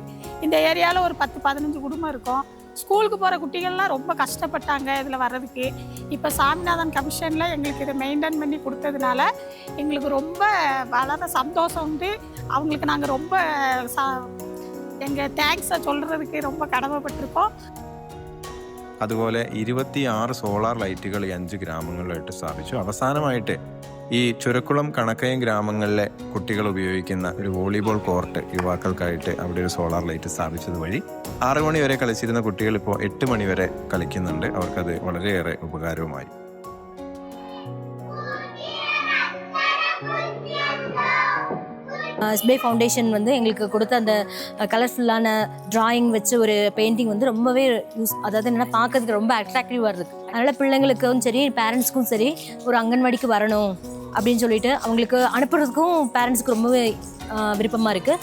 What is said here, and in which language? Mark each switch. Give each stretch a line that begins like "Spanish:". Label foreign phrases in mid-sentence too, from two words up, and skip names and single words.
Tamil: இந்த ஏரியாவில் ஒரு 10-15 குடும்பம் இருக்கும். ஸ்கூலுக்கு போகிற குட்டிகள்லாம் ரொம்ப கஷ்டப்பட்டாங்க இதில் வர்றதுக்கு. இப்போ சாமிநாதன் கமிஷனில் எங்களுக்கு இதை மெயின்டைன் பண்ணி கொடுத்ததுனால எங்களுக்கு ரொம்ப வளர சந்தோஷம் உண்டு. அவங்களுக்கு நாங்கள் ரொம்ப எங்கள் தேங்க்ஸை சொல்கிறதுக்கு ரொம்ப கடமைப்பட்டிருக்கோம்.
Malayalam: അതുപോലെ 26 സോളാർ ലൈറ്റുകൾ 5 ഗ്രാമങ്ങളിലായിട്ട് സ്ഥാപിച്ചു. അവസാനമായിട്ട് ഈ ചുരക്കുളം കണക്കയം ഗ്രാമങ്ങളിലെ കുട്ടികൾ ഉപയോഗിക്കുന്ന ഒരു വോളിബോൾ കോർട്ട് യുവാക്കൾക്കായിട്ട് അവിടെ ഒരു സോളാർ ലൈറ്റ് സ്ഥാപിച്ചത് വഴി 6 മണി വരെ കളിച്ചിരുന്ന കുട്ടികൾ ഇപ്പോൾ 8 മണി വരെ കളിക്കുന്നുണ്ട്. അവർക്കത് വളരെയേറെ ഉപകാരവുമായി.
Tamil: SBI ஃபவுண்டேஷன் வந்து எங்களுக்கு கொடுத்த அந்த கலர்ஃபுல்லான டிராயிங் வச்சு ஒரு பெயிண்டிங் வந்து ரொம்பவே அதாவது என்னென்னா பார்க்கறதுக்கு ரொம்ப அட்ராக்டிவாக இருக்குது. அதனால் பிள்ளைங்களுக்கும் சரி பேரண்ட்ஸ்க்கும் சரி ஒரு அங்கன்வாடிக்கு வரணும் அப்படின்னு சொல்லிட்டு அவங்களுக்கு அனுப்புறதுக்கும் பேரண்ட்ஸுக்கு ரொம்பவே விருப்பமாக இருக்குது.